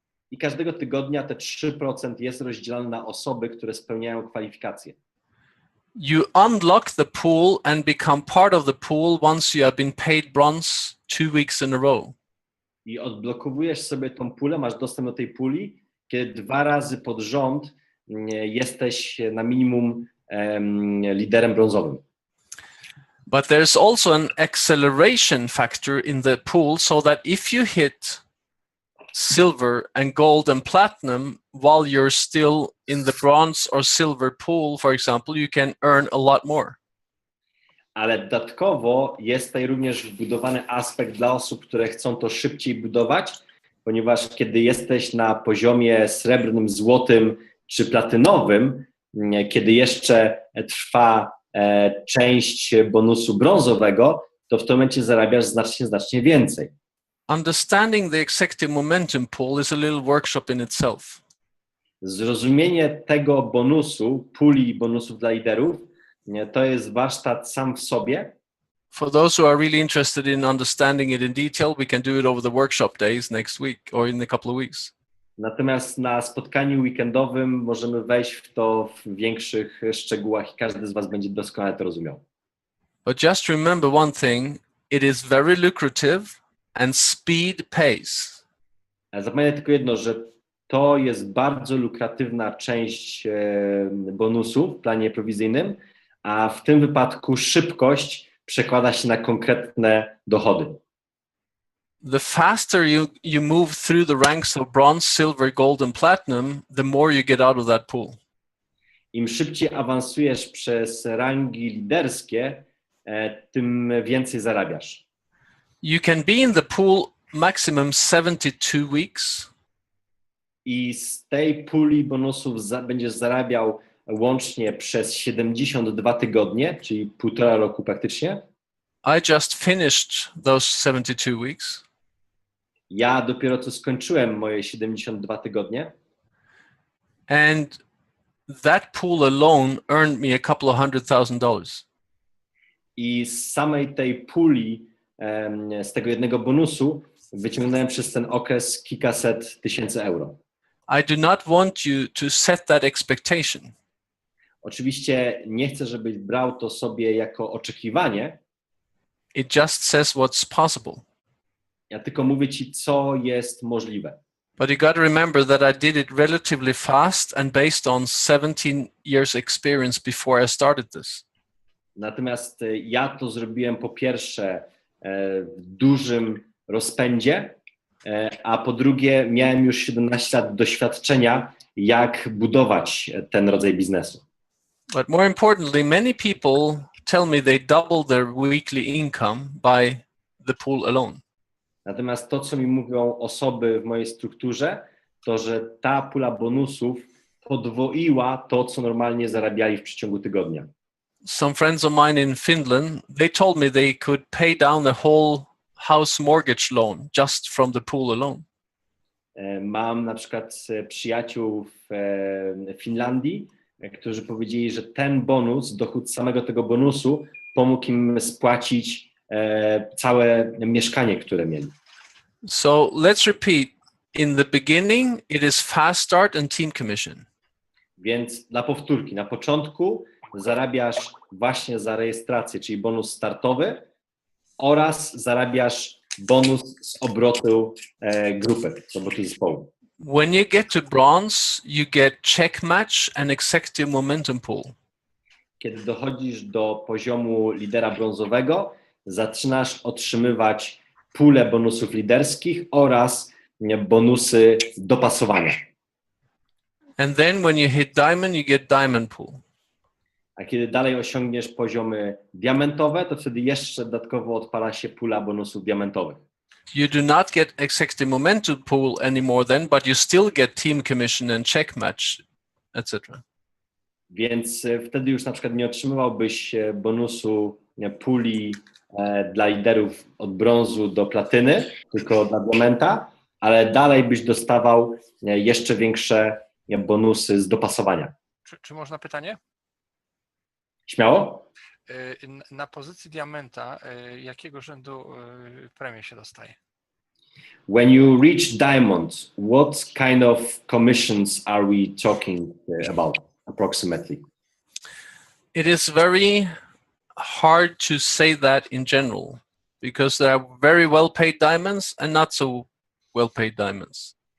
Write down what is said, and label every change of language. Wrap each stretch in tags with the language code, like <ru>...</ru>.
<pl>I każdego tygodnia te 3% jest rozdzielane na osoby, które spełniają kwalifikacje.</pl> <en>You unlock the pool and become part of the pool once you have been paid bronze 2 weeks in a row.</en> <pl>I odblokowujesz sobie tą pulę, masz dostęp do tej puli, kiedy 2 razy pod rząd jesteś na minimum liderem brązowym.</pl> <en>But there's also an acceleration factor in the pool so that if you hit silver and gold and platinum while you're still in the bronze or silver pool, for example, you can earn a lot more.</en> <pl>Ale dodatkowo jest tutaj również wbudowany aspekt dla osób, które chcą to szybciej budować, ponieważ kiedy jesteś na poziomie srebrnym, złotym czy platynowym, kiedy jeszcze trwa część bonusu brązowego, to w tym momencie zarabiasz znacznie więcej.</pl> <en>Understanding the executive momentum pool is a little workshop in itself.</en> <pl>Zrozumienie tego bonusu, puli bonusów dla liderów, to jest warsztat sam w sobie.</pl> <en>For those who are really interested in understanding it in detail, we can do it over the workshop days next week or in a couple of weeks.</en> <pl>Natomiast na spotkaniu weekendowym możemy wejść w to w większych szczegółach i każdy z was będzie doskonale to rozumiał.</pl> <en>But just remember one thing, it is very lucrative and speed pays.</en> <pl>Zapamiętaj tylko jedno, że to jest bardzo lukratywna część bonusu w planie prowizyjnym, a w tym wypadku szybkość przekłada się na konkretne dochody.</pl> <en>The faster you move through the ranks of bronze, silver, gold and platinum, the more you get out of that pool.</en> <pl>Im szybciej awansujesz przez rangi liderskie, tym więcej zarabiasz.</pl> <en>You can be in the pool maximum 72 weeks.</en> <pl>I z tej puli bonusów będziesz zarabiał łącznie przez 72 tygodnie, czyli 1,5 roku praktycznie.</pl> <en>I just finished those 72 weeks.</en> <pl>Ja dopiero co skończyłem moje 72 tygodnie.</pl> <en>And that pool alone earned me a couple of $100,000.</en> <pl>I z samej tej puli, z tego jednego bonusu, wyciągnąłem przez ten okres kilkaset tysięcy euro.</pl> <en>I do not want you to set that expectation.</en> <pl>Oczywiście nie chcę, żebyś brał to sobie jako oczekiwanie.</pl> <en>It just says what's possible.</en> <pl>Ja tylko mówię ci, co jest możliwe.</pl> <en>But you got to remember that I did it relatively fast and based on 17 years experience before I started this.</en> <pl>Natomiast ja to zrobiłem po pierwsze w dużym rozpędzie, a po drugie miałem już 17 lat doświadczenia, jak budować ten rodzaj biznesu.</pl> <en>But more importantly, many people tell me they double their weekly income by the pool alone.</en> <pl>Natomiast to, co mi mówią osoby w mojej strukturze, to, że ta pula bonusów podwoiła to, co normalnie zarabiali w przeciągu tygodnia.</pl> <en>Some friends of mine in Finland, they told me they could pay down the whole house mortgage loan just from the pool alone.</en> <pl>Mam na przykład przyjaciół w Finlandii, którzy powiedzieli, że ten bonus, dochód samego tego bonusu pomógł im spłacić całe mieszkanie, które mieli.</pl> <en>So let's repeat. In the beginning, it is fast start and team commission.</en> <pl>Więc dla powtórki, na początku zarabiasz właśnie za rejestrację, czyli bonus startowy oraz zarabiasz bonus z obrotu grupy, z obrotu zespołu.</pl> <en>When you get to bronze, you get check match and executive momentum pool.</en> <pl>Kiedy dochodzisz do poziomu lidera brązowego, zaczynasz otrzymywać pulę bonusów liderskich oraz bonusy dopasowania.</pl> <en>And then when you hit diamond, you get diamond pool.</en> <pl>A kiedy dalej osiągniesz poziomy diamentowe, to wtedy jeszcze dodatkowo odpala się pula bonusów diamentowych.</pl> <en>You do not get executive momentum pool anymore then, but you still get team commission and check match, etc.</en> <pl>Więc wtedy już na przykład nie otrzymywałbyś bonusu puli dla liderów od brązu do platyny, tylko dla diamenta, ale dalej byś dostawał jeszcze większe bonusy z dopasowania. Czy można pytanie? Śmiało? Na pozycji diamenta jakiego rzędu premię się dostaje?</pl> <en>When you reach diamond, what kind of commissions are we talking about approximately? It is very hard to say that in general because there are very well paid diamonds and not so well paid diamonds.</en>